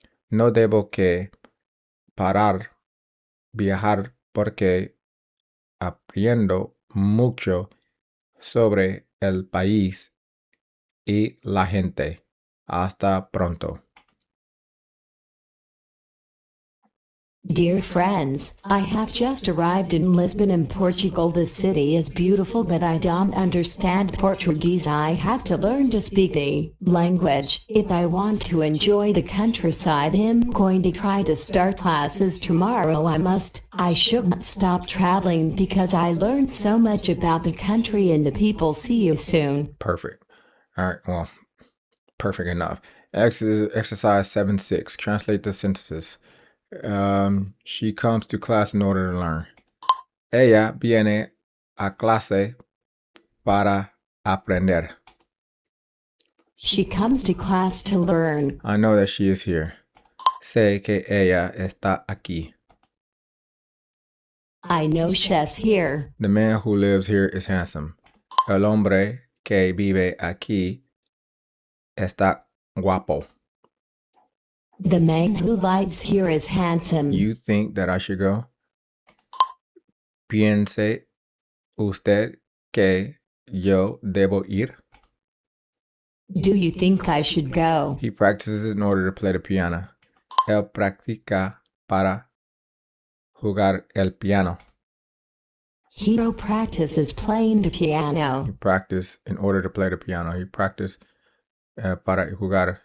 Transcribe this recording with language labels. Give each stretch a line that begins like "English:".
Spanish: No debo que parar viajar porque aprendo mucho sobre el país y la gente. Hasta pronto.
English: Dear friends, I have just arrived in Lisbon in Portugal. The city is beautiful, but I don't understand Portuguese. I have to learn to speak the language. If I want to enjoy the countryside, I'm going to try to start classes tomorrow. I shouldn't stop traveling because I learned so much about the country and the people. See you soon. Perfect. All right, well, perfect enough. Exercise 7-6. Translate the sentences. She comes to class in order to learn.
Spanish: Ella viene a clase para aprender.
English: She comes to class to learn. I know that she is here.
Spanish: Sé que ella está aquí.
English: I know she's here. The man who lives here is handsome.
Spanish: El hombre que vive aquí está guapo.
English: The man who lives here is handsome. You think that I should go?
Spanish: ¿Piense usted que yo debo ir?
English: Do you think I should go? He practices in order to play the piano.
Spanish: Él practica para jugar el piano.
English: He practices playing the piano. He practices in order to play the piano. He practices
Spanish: para jugar.